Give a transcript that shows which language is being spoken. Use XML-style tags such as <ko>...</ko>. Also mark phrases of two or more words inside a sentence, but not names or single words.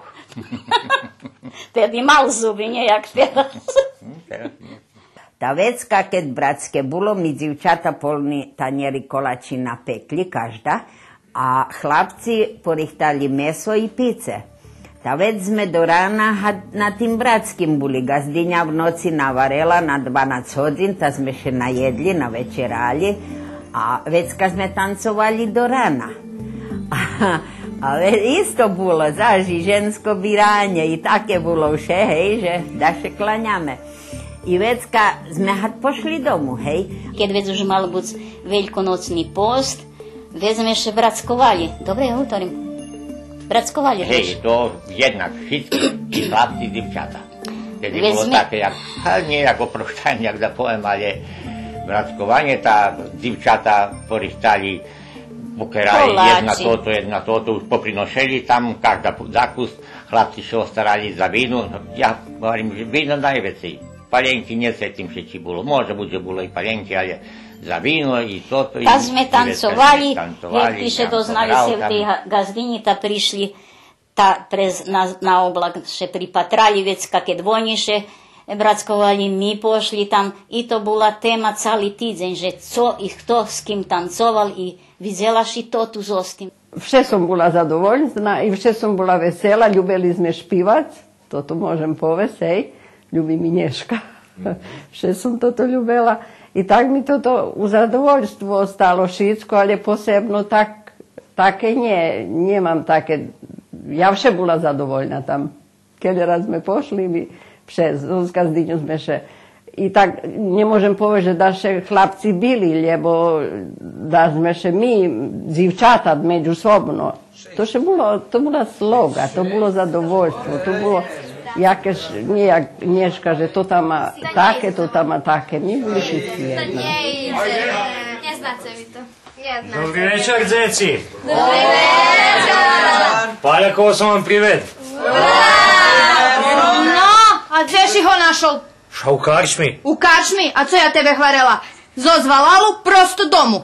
<sk>Tedy mal zuby, nejak teraz. Ta vecka, keď bratske bulo, mi dzivčata polni tanjeri kolači napekli, každa, a hlapci porihtali meso i pice. Ta već sme do rana na tim bratskim buli. Gazdinja v noci navarela na 12 hodin, ta sme še najedli, na večerali, a vecka sme tancovali do rana. A isto bilo, zaži, žensko biranje i take bilo vše, hej, že da še klanjame. I vecka sme had pošli domu, hej. Keď već už malo buc veľkonocný post, već sme še bratskovali. Dobre, ja utorim. Bratskovali. Hej, to jednak, všetci, i chlapci, i divčata. Tedy bilo také, nie jak oproštanje, jak da povem, ale bratskovanje, ta divčata porihtali bukeraj, jedna toto, už poprinošeli tam, každa zakus, hlapci še ostarali za vinu,</sk> <sr>ja govorim, vino najveći,</sr> <sk>paljenki nie setim še či bilo, može bude bilo i paljenki, ali za vino i toto. Ta sme tancovali, jak piše doznali se v tej gazdini, ta prišli na oblak še pripatrali, vecka keď oni še bratskovali, mi pošli tam i to bola téma celý týdzeň, že co i kto s kým tancoval i videla si to tu zostim. Vše som bola zadovoljna i vše som bola vesela, ljubili sme špivať, toto môžem povesť, hej, ľubí mi Neška, vše som toto ljubila i tak mi toto u zadovoljstvo ostalo všetko, ale posebno také nie, nemám také, ja vše bola zadovoljna tam, keď raz sme pošli, vše, z gazdinju sme še. I tak nemôžem povedať, že da še chlapci bili, lebo da sme še mi, dzivčata, međusobno. To še bilo, to bola sloga, to bilo zadovoljstvo, to bilo jakeš, nijak Nješka, že to tama take, to tama take. Mi bili všetci jedno. Nie znáte mi to. Dobrý večer, dzeci. Dobrý večer. Paljakovo som vám prived. No, a gdje si ho našol? Ša u karčmi. U karčmi? A co ja tebe hvarela? Zozvalalu prosto domu.</sk>